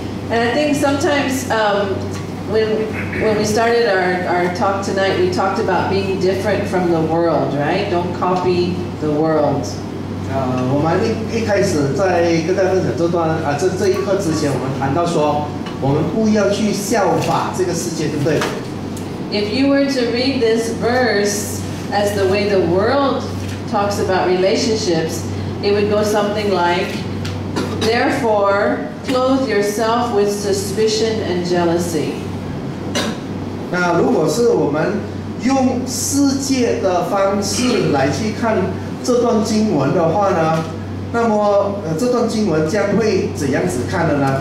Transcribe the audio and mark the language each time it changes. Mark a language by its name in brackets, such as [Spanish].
[English] And I think sometimes when we started our talk tonight, we talked about being different from the world, right? Don't copy the world. [Chinese] 我们一开始在跟大家分享这一课之前，我们谈到说，我们不要去效法这个世界，对不对？ [English] If you were to read this verse as the way the world talks about relationships, it would go something like, therefore, clothe yourself with suspicion and jealousy. [Chinese] 那如果是我们用世界的方式来去看这段经文的话呢，那么这段经文将会怎样子看的呢？